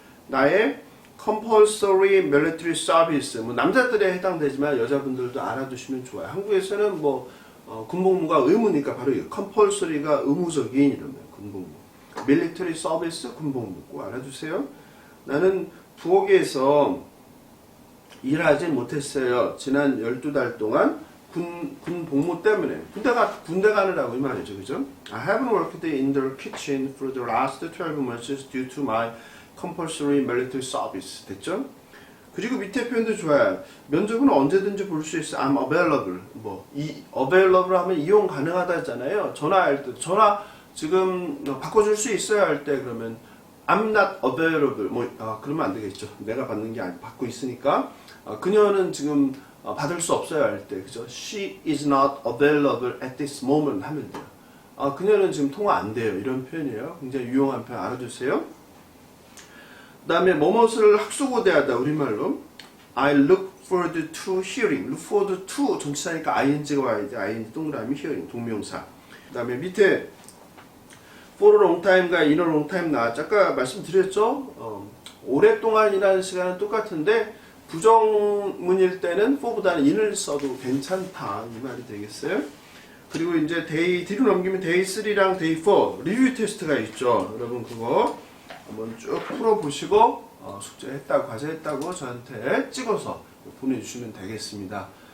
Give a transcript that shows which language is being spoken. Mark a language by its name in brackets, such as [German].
[Korean] 나의 [English] compulsory military service. [Korean] 뭐 남자들에 해당되지만 여자분들도 알아두시면 좋아요. 한국에서는 뭐 군복무가 의무니까 바로 이거 compulsory가 의무적인 이러면 군복무. military service 군복무 꼭 알아두세요. 나는 부엌에서 일하지 못했어요. 지난 12달 동안 군 복무 때문에 군대 가느라고 이 말이죠. 그죠? [English] I haven't worked in the kitchen for the last 12 months due to my compulsory military service. [Korean] 됐죠? 그리고 밑에 표현도 좋아요. 면접은 언제든지 볼 수 있어. [English] I'm available. [Korean] available 하면 이용 가능하다 했잖아요. 전화할 때 전화 지금 바꿔줄 수 있어요 할 때 그러면 [English] I'm not available. [Korean] 그러면 안 되겠죠. 내가 받는 게 아니고 받고 있으니까. 그녀는 지금 받을 수 없어요 할 때, 그죠? [English] She is not available at this moment [Korean] 하면 돼요. 그녀는 지금 통화 안 돼요. 이런 표현이에요. 굉장히 유용한 표현 알아주세요. 그 다음에 뭐뭇을 학수고대하다 우리말로 [English] I look forward to hearing. look forward to [Korean] 전치사니까 ing가 와야 돼. ing 동그라미 hearing 동명사. 그 다음에 밑에 [English] for a long time [Korean] 과 [English] in a long time [Korean] 나왔죠. 아까 말씀드렸죠. 오랫동안이라는 시간은 똑같은데 부정문일 때는 for보다는 in을 써도 괜찮다 이 말이 되겠어요. 그리고 이제 day 뒤로 넘기면 day 3랑 day 4 리뷰 테스트가 있죠. 여러분 그거 한번 쭉 풀어보시고 숙제했다고 과제했다고 저한테 찍어서 보내주시면 되겠습니다.